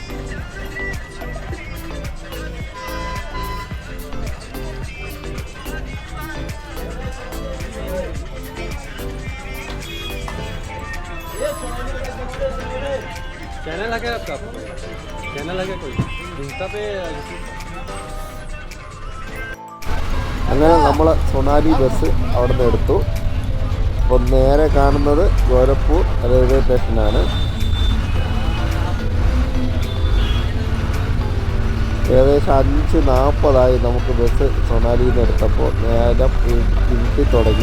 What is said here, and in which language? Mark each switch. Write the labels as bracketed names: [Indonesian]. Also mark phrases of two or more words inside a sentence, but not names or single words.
[Hindi] चैनल है आपका? चैनल है कोई इंस्टा पे? [Malayalam] അങ്ങനെ നമ്മൾ സൊണാലി ബസ് അവിടെ നിന്ന് എടുത്തു. അപ്പോൾ നേരെ കാണുന്നത് ഗോരഖ്പൂർ റെയിൽവേ സ്റ്റേഷനാണ്. ഏകദേശം 5:40 നമുക്ക് ബസ് സൊണാലിയിൽ നിന്ന് എടുത്തപ്പോൾ നേരം ഇരുട്ടി തുടങ്ങി.